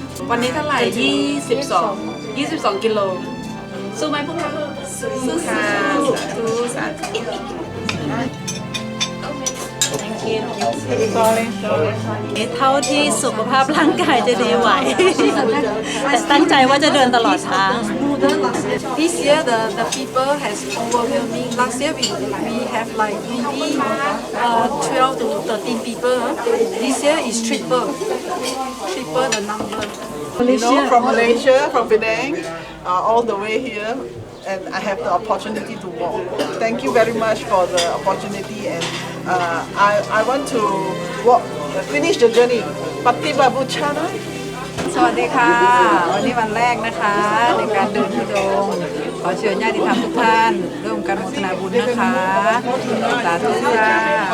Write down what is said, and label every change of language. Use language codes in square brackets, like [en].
[th] วันนี้เท่าไหร่22 กิโลสู้ไหมพวกเราสู้ค่ะสู้สาธุ เท่าที่สุขภาพร่างกายจะดีไหว แต่ตั้งใจว่าจะเดินตลอดทาง [en] This year the people has overwhelming. Last year we have like maybe 12 to 13 people. This year is triple the number. From Malaysia, from Penang, all the way here, and I have the opportunity to walk. Thank you very much for the opportunity, and I want to walk, finish the journey. Patiba Buchana. [th] สวัสดีค่ะวันนี้วันแรกนะคะในการเดินทุดงค์ขอเชิญญาติธรรมทุกท่านร่วมกันอนุโมทนาบุญนะคะสาธุค่ะ